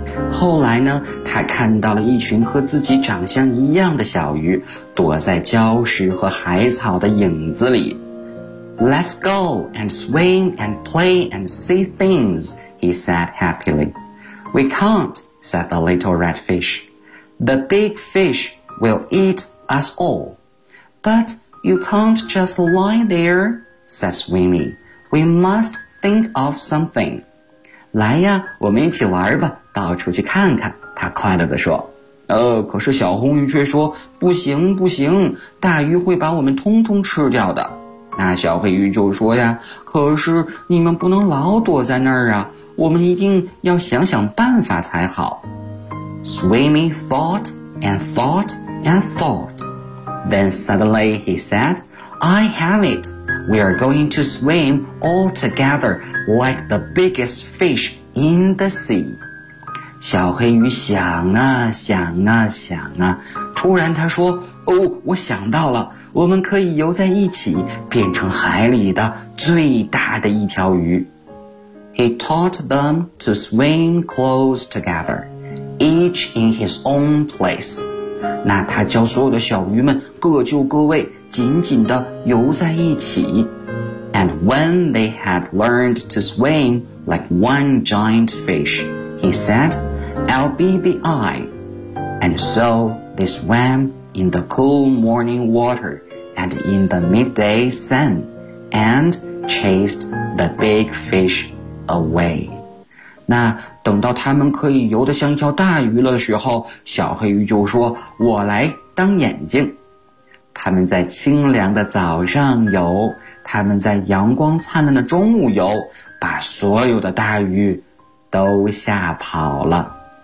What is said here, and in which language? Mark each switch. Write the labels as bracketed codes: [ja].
[zh] 后来呢，他看到了一群和自己长相一样的小鱼，躲在礁石和海草的影子里。 [en] Let's go and swim and play and see things, he said happily. We can't, said the little red fish. The big fish will eat us all. But you can't just lie there, said Swimmy. We must think of something. [zh] 来呀，我们一起玩吧，到处去看看，他快乐地说。可是小红鱼却说，不行不行，大鱼会把我们通通吃掉的。那小黑鱼就说呀，可是你们不能老躲在那儿啊，我们一定要想想办法才好。 [en] Swimmy thought and thought and thought. Then suddenly he said, I have it. We are going to swim all together like the biggest fish in the sea. [zh] 小黑鱼想啊想啊想啊，突然他说，哦，我想到了，我们可以游在一起，变成海里的最大的一条鱼。 [en] He taught them to swim close together, each in his own place. [zh] 那他教所有的小鱼们各就各位，紧紧地游在一起。 [en] And when they had learned to swim like one giant fish, he said, I'll be the eye. And so they swam in the cool morning water and in the midday sun and chased the big fish. Away. [zh] 那等到他们可以游得像一条大鱼的时候，小黑鱼就说，我来当眼睛。他们在清凉的早上游，他们在阳光灿烂的中午游，把所有的大鱼都吓跑了。